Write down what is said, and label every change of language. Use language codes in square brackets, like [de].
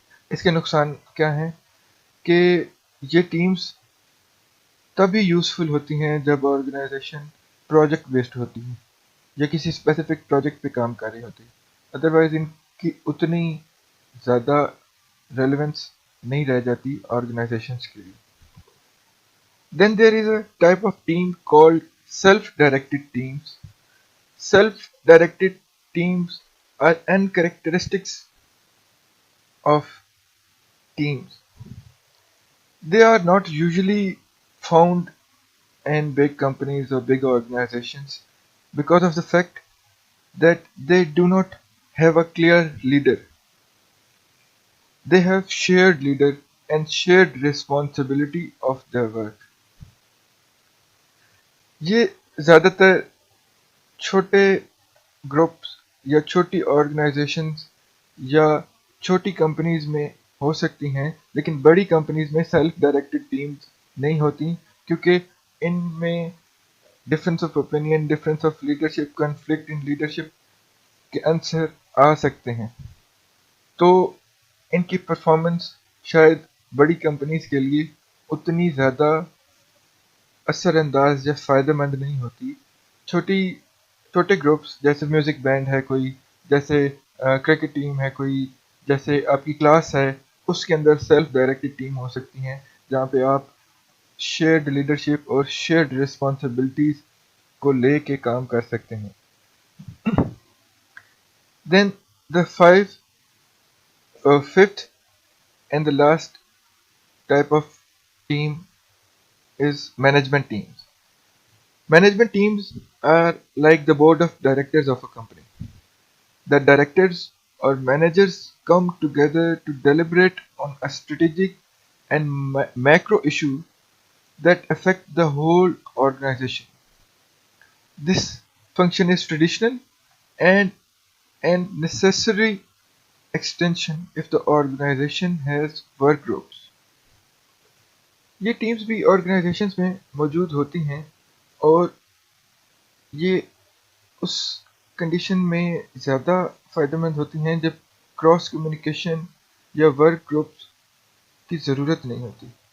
[ur] اس کے نقصان کیا ہیں کہ یہ ٹیمز تبھی یوزفل ہوتی ہیں جب آرگنائزیشن پروجیکٹ بیسڈ ہوتی ہے یا کسی اسپیسیفک پروجیکٹ پہ کام کر رہی ہوتی ہے، ادروائز ان کی اتنی زیادہ ریلیونس نہیں رہ جاتی آرگنائزیشنس کے لیے۔ [en] Then there is a type of team called self directed teams. Self directed teams are n characteristics of teams. They are not usually found in big companies or big organizations because of the fact that they do not have a clear leader. They have shared leader and shared responsibility of their work. [ur] یہ زیادہ تر چھوٹے groups یا چھوٹی organisations یا چھوٹی companies میں ہو سکتی ہیں، لیکن بڑی کمپنیز میں سیلف ڈائریکٹڈ ٹیمز نہیں ہوتی، کیونکہ ان میں difference of opinion, difference of leadership, conflict in leadership کے عنصر آ سکتے ہیں، تو ان کی پرفارمنس شاید بڑی کمپنیز کے لیے اتنی زیادہ اثر انداز یا فائدہ مند نہیں ہوتی. چھوٹے گروپس جیسے میوزک بینڈ ہے کوئی، جیسے کرکٹ ٹیم ہے کوئی، جیسے آپ کی کلاس ہے، اس کے اندر سیلف ڈائریکٹڈ ٹیم ہو سکتی ہیں جہاں پہ آپ شیئرڈ لیڈرشپ اور شیئرڈ رسپانسبلٹیز کو لے کے کام کر سکتے ہیں. [en] Then the fifth and the last type of team is management teams. Management teams are like the board of directors of a company. The directors or managers come together to deliberate on a strategic and macro issue that affect the whole organization. This function is traditional and necessary extension if the organization has work groups. [ur] یہ teams بھی organisations میں موجود ہوتی ہیں اور یہ اس condition میں زیادہ فائدہ مند ہوتی ہیں جب کراس کمیونیکیشن یا ورک گروپس کی ضرورت نہیں ہوتی.